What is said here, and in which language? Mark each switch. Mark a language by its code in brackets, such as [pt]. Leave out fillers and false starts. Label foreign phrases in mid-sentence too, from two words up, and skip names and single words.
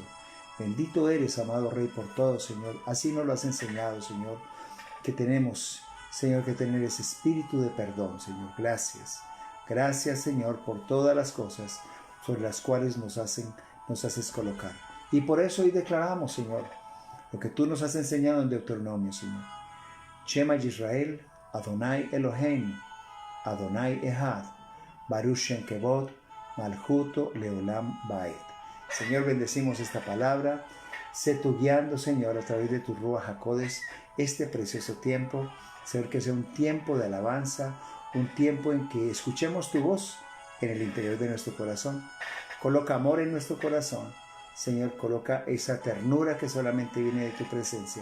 [es] Bendito eres, amado Rey, por todo, Señor. Así nos lo has enseñado, Señor, que tenemos, Señor, que tener ese espíritu de perdón, Señor. Gracias. Gracias, Señor, por todas las cosas sobre las cuales nos haces colocar. Y por eso hoy declaramos, Señor, lo que tú nos has enseñado en Deuteronomio, Señor. [he] שמע ישראל ה' אלהינו ה' אחד ברוך שם כבוד מלכותו לעולם ועד. [es] Señor, bendecimos esta palabra. Sé tú guiando, Señor, a través de tu [he] רוח הקודש, [es] este precioso tiempo. Señor, que sea un tiempo de alabanza, un tiempo en que escuchemos tu voz en el interior de nuestro corazón. Coloca amor en nuestro corazón. Señor, coloca esa ternura que solamente viene de tu presencia.